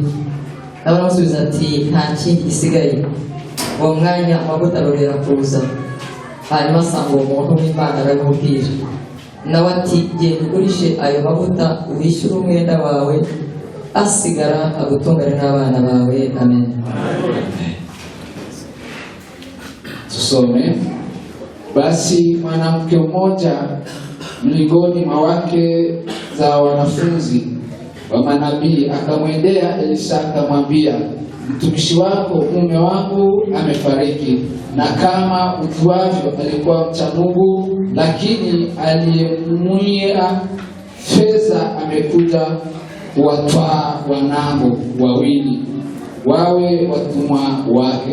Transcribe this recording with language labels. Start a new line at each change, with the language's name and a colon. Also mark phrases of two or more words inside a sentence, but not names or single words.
Kinyarwanda: Nawe aramusubiza ati, nta kindi gisigaye. Uwo mwanya amavuta arorera kuza, hanyuma asanga uwo muntu w'Imana aramubwira. Nawe ati, genda ugurishe ayo mavuta wishyure umwenda wawe, asigara agutungane n'abana bawe. Amen. Tusome.
Swahili: Basi mwanamke mmoja miongoni mwa wake za wanafunzi wa manabii akamwendea Elisa akamwambia, mtumishi wako mume wangu amefariki, na kama ujuavyo alikuwa mcha Mungu, lakini aliyemwia fedha amekuja kuwatwaa wanangu wawili wawe watumwa wake.